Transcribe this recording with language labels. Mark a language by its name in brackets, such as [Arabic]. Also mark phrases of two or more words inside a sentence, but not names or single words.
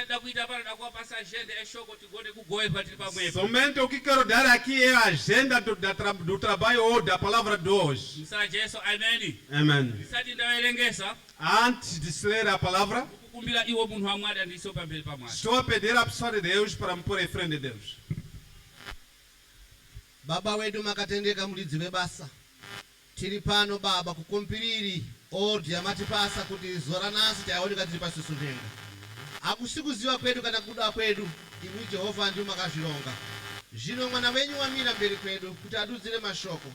[Portuguese] Somente o que quero dar aqui é a agenda do trabalho ou da palavra de hoje. Amém. Antes de se ler a palavra, estou a pedir à pessoa de Deus para me pôr em frente de Deus. [Shona] Baba wedu makatendeka mulidzi webasa. Tiri pano baba kukompiriri ordi amatipasa kuti zora nasi taoneka tiri pasusu ndenga. Akusikuziwa kwedu kana kuda kwedu imu Jehova ndi makazvilonga. Zvino mwana wenyu wamira mberi kwedu kuti adudzire mashoko.